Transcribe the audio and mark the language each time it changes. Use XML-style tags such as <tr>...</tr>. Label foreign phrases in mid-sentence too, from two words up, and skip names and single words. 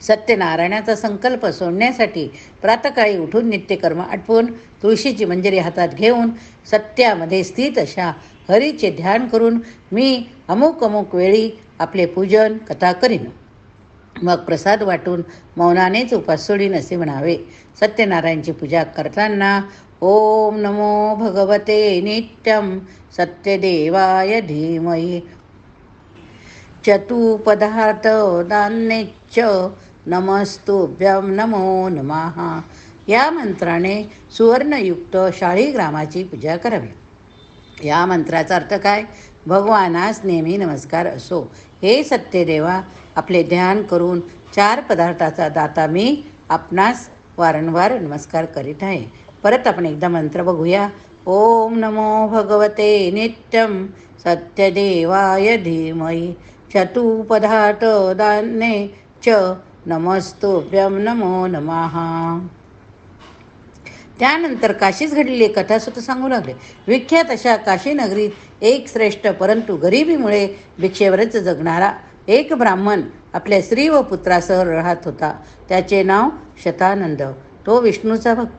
<mr>सत्यनारायणाचा संकल्प सोडण्यासाठी प्रातकाळी उठून नित्यकर्म आटपून तुळशीची मंजिरी हातात घेऊन सत्यामध्ये स्थित अशा हरीचे ध्यान करून मी अमुक अमुक वेळी आपले पूजन कथा करीन. मग प्रसाद वाटून मौनानेच उपास सोडीन असे म्हणावे. सत्यनारायणची पूजा करताना</mr> <sa>ओम नमो भगवते नित्यं सत्यदेवाय धीमहि चतुपदार्थ दान्येच्च नमस्तुभ्यं नमो नमः</sa> <mr>या मंत्राने सुवर्णयुक्त 40 ग्रामाची पूजा करावी. या मंत्राचा अर्थ काय? भगवानास नेहमी नमस्कार असो. हे सत्यदेवा, आपले ध्यान करून 4 पदार्थाचा दाता मी आपणास वारंवार नमस्कार करीत आहे. परत आपण एकदा मंत्र बघूया.</mr> <sa>ओम नमो भगवते नित्यं सत्यदेवाय धीमहि चतुपदार्थ दान्ये च नमस्तुभ्यं नमो नमः.</sa> <mr>त्यानंतर काशीस घडलेली कथा सुद्धा सांगू लागले. विख्यात अशा काशी नगरीत एक श्रेष्ठ परंतु गरिबीमुळे भिक्षेवरच जगणारा एक ब्राह्मण आपल्या स्त्री व पुत्रासह राहत होता. त्याचे नाव शतानंद. तो विष्णूचा भक्त.</mr>